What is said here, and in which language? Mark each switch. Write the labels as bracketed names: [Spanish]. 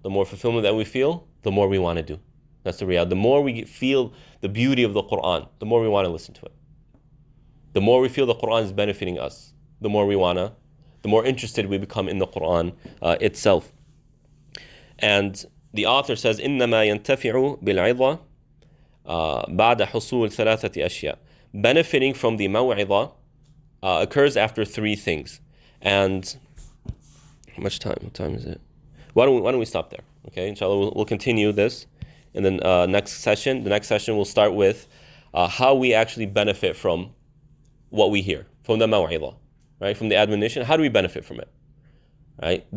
[English] The more fulfillment that we feel, the more we want to do. That's the reality. The more we feel the beauty of the Quran, the more we want to listen to it. The more we feel the Quran is benefiting us, the more interested we become in the Quran itself. And the author says, [Arabic] إنما ينتفع بالعظة بعد حصول ثلاثة أشياء. [English] Benefiting from the maw'idha occurs after three things. And how much time? What time is it? Why don't we stop there? Okay, inshallah, we'll continue this in the next session. The next session we'll start with how we actually benefit from what we hear, from the maw'idha, right? From the admonition. How do we benefit from it? Right?